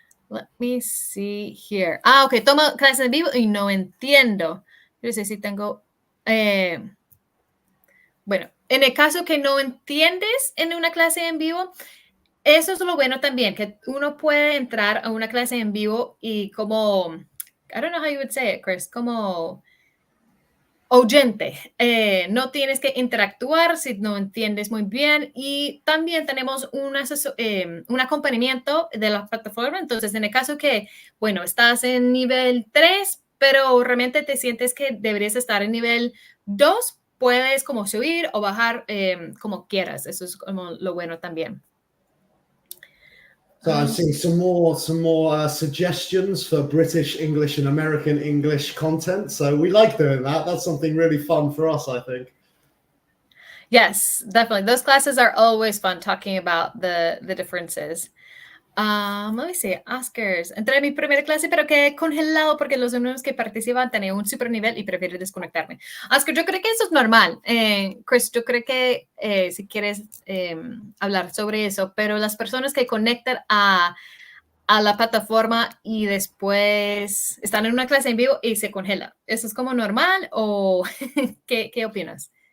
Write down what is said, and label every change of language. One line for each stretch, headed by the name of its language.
English: Let me see here.
Spanish: Ok, tomo clases en vivo y no entiendo. Yo sé si tengo... bueno, en el caso que no entiendes en una clase en vivo, eso es lo bueno también, que uno puede entrar a una clase en vivo y como...
English: I don't know how you would say it, Chris,
Spanish: como oyente. No tienes que interactuar si no entiendes muy bien y también tenemos un acompañamiento de la plataforma. Entonces, en el caso que, bueno, estás en nivel 3, pero realmente te sientes que deberías estar en nivel 2, puedes como subir o bajar como quieras. Eso es como lo bueno también.
English: So I've seen some more suggestions for British English and American English content. So we like doing that. That's something really fun for us, I think. Yes, definitely. Those classes are always fun talking about the differences. Let me see, Oscars.
Spanish: Entré a mi primera clase, pero quedé congelado porque los alumnos que participan tenían un super nivel y prefiero desconectarme. Oscar, yo creo que eso es normal. Chris, yo creo que si quieres hablar sobre eso, pero las personas que conectan a la plataforma y después están en una clase en vivo y se congela, ¿eso es como normal o qué opinas?